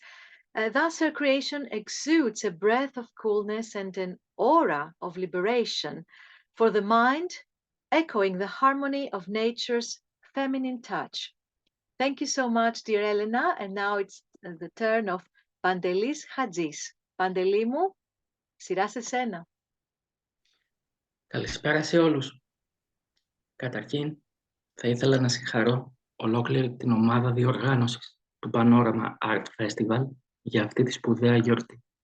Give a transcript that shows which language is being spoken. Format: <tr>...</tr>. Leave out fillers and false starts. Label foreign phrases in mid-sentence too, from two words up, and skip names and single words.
<en>Thus, her creation exudes a breath of coolness and an aura of liberation for the mind, echoing the harmony of nature's feminine touch. Thank you so much, dear Elena. And now it's the turn of Pantelis Hadjis.</en> <el>Παντελή μου, σειρά σε σένα. Καλησπέρα σε όλους. Καταρχήν, θα ήθελα να συγχαρώ ολόκληρη την ομάδα διοργάνωσης του Panorama Art Festival για αυτή τη σπουδαία γιορτή.</el>